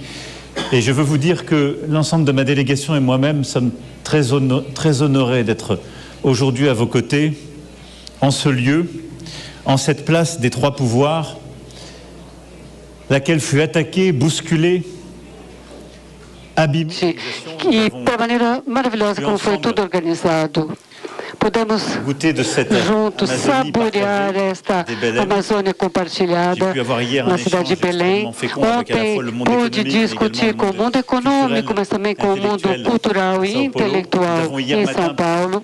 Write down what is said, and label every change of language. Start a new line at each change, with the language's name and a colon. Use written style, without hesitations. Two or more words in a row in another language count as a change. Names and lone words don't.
French: Et je veux vous dire que l'ensemble de ma délégation et moi-même sommes très honorés d'être aujourd'hui à vos côtés, en ce lieu, en cette place des trois pouvoirs, laquelle fut attaquée, bousculée, abîmée.
Portuguese: E da maneira maravilhosa como foi tudo organizado. Pudemos juntos saborear esta Amazônia compartilhada na cidade de Belém. Ontem pude discutir com o mundo econômico, mas também com o mundo cultural e intelectual em São Paulo.